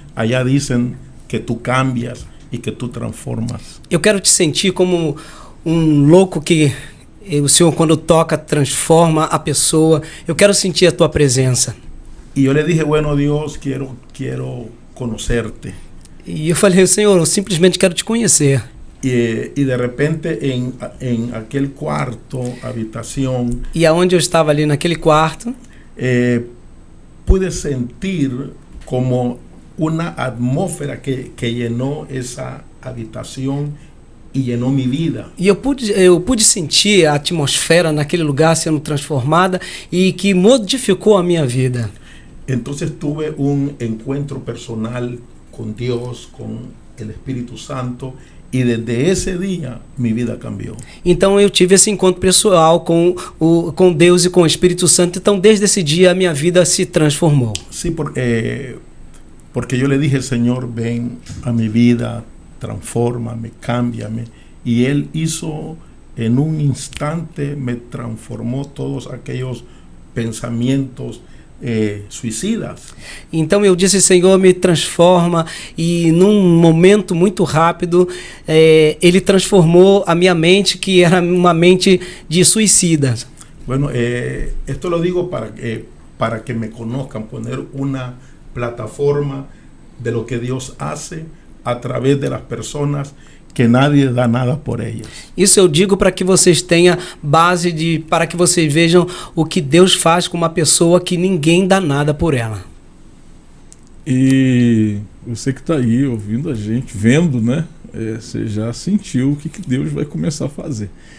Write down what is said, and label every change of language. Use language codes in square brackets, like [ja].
[es] Allá dicen que tú cambias y que tú transformas. [pt] eu quero te sentir como um louco que o Senhor, quando toca, transforma a pessoa. Eu quero sentir a tua presença. [es] Y yo le dije, bueno, Dios, quiero conocerte. [pt] E eu falei, Senhor, eu simplesmente quero te conhecer. [es] Y de repente en aquel cuarto, habitación, [pt] E aonde eu estava ali naquele quarto, [es] pude sentir como una atmósfera que llenó esa habitación y llenó mi vida. [pt] e eu pude sentir a atmosfera naquele lugar sendo transformada e que modificou a minha vida. [es] Entonces tuve un encuentro personal con Dios, con el Espíritu Santo, y desde ese día mi vida cambió. [pt] Então eu tive esse encontro pessoal com Deus e com o Espírito Santo. Então desde esse dia a minha vida se transformou. [es] Sí, porque yo le dije, Señor, ven a mi vida, transfórmame, cámbiame. Y Él hizo en un instante, me transformó todos aquellos pensamientos suicidas. [pt] Então eu disse, Senhor, me transforma. E num momento muito rápido, Ele transformou a minha mente, que era uma mente de suicidas. [es] Bueno, esto lo digo para que me conozcan, poner una plataforma de lo que Dios hace a través de las personas que nadie da nada por ellas. [pt] Isso eu digo para que vocês tenham base para que vocês vejam o que Deus faz com uma pessoa que ninguém dá nada por ela. E você que está aí ouvindo a gente, vendo, né? Você já sentiu o que Deus vai começar a fazer.